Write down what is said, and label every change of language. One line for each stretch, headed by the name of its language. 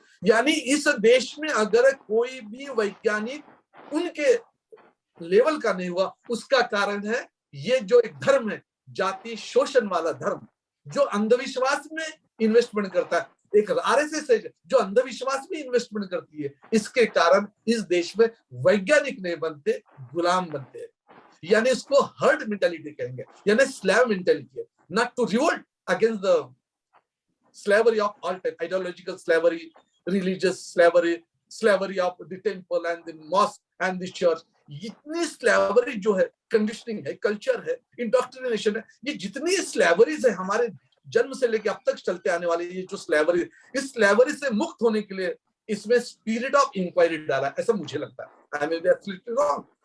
Hindi: यानी इस देश में अगर कोई भी वैज्ञानिक उनके लेवल का नहीं हुआ, उसका कारण है ये जो एक धर्म है, जाति शोषण वाला धर्म, जो अंधविश्वास में इन्वेस्टमेंट करता है, एक आरएसएस है जो अंधविश्वास में इन्वेस्टमेंट करती है। इसके कारण इस देश में वैज्ञानिक नहीं बनते, गुलाम बनते हैं। यानी इसको हर्ड मेंटालिटी कहेंगे, यानी
English: Slave mentality, not to revolt against the slavery of all type, ideological slavery, religious slavery, slavery of the temple and the mosque and the church.
Hindi: इतनी स्लैवरी जो है, कंडीशनिंग है, कल्चर है, इंडोक्ट्रिनेशन है, ये जितनी स्लैवरीज है हमारे जन्म से लेकर अब तक चलते आने वाली ये जो स्लैवरी, इस स्लैवरी से मुक्त होने के लिए इसमें स्पिरिट ऑफ इंक्वायरी डाला, ऐसा मुझे लगता है।
English: I may be absolutely wrong.